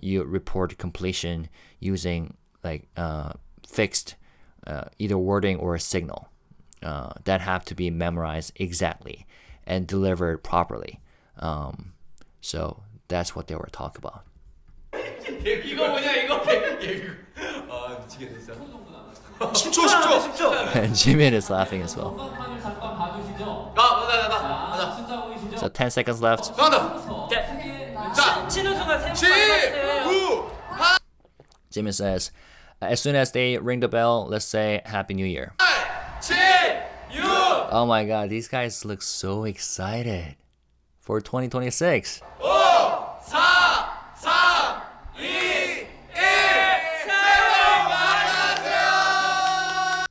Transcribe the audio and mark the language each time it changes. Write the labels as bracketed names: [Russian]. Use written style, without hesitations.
[English] You report completion using like fixed either wording or a signal that have to be memorized exactly and delivered properly. So that's what they were talking about. [Korean] 이거 뭐냐 이거? 아 미치겠네 진짜. 10초. [English] And Jimin is laughing as well. [Korean] 건강판을 잠깐 봐주시죠. 가자. 숫자 보이시죠? [English] So 10 seconds left. [Korean] 자, 치는 순간 새해 복 많이 받으세요. [English] Jimin says, as soon as they ring the bell, let's say Happy New Year. 7, 6. Oh my god, these guys look so excited for 2026. 5, 4, 3, 2, 1. [Korean] 새해 복 많이 받으세요.